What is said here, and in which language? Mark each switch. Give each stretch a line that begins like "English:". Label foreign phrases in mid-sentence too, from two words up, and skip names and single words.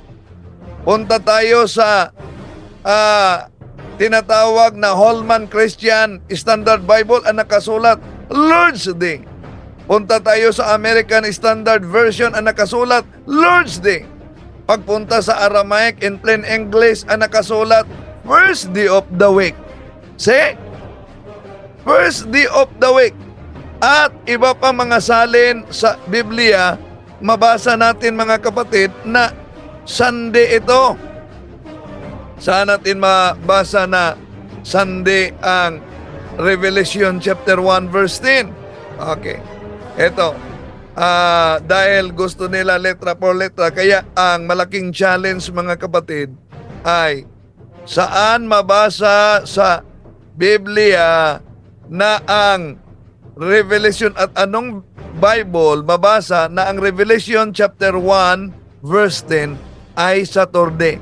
Filipino: Punta tayo sa tinatawag na Holman Christian Standard Bible, ang nakasulat
English: Lord's Day.
Filipino: Punta tayo sa American Standard Version, ang nakasulat
English: Lord's Day.
Filipino: Pagpunta sa Aramaic in plain English, ang nakasulat
English: First Day of the Week. See? First Day of the Week.
Filipino: At iba pa mga salin sa Biblia, mabasa natin mga kapatid na Sunday ito. Saan natin mabasa na Sunday ang Revelation chapter 1 verse 10? Okay. Ito. Dahil gusto nila
Spanish: letra por letra,
Filipino: kaya ang malaking challenge mga kapatid ay saan mabasa sa Biblia na ang Revelation at anong Bible mabasa na ang
English: Revelation chapter 1 verse 10
Filipino: ay Saturday.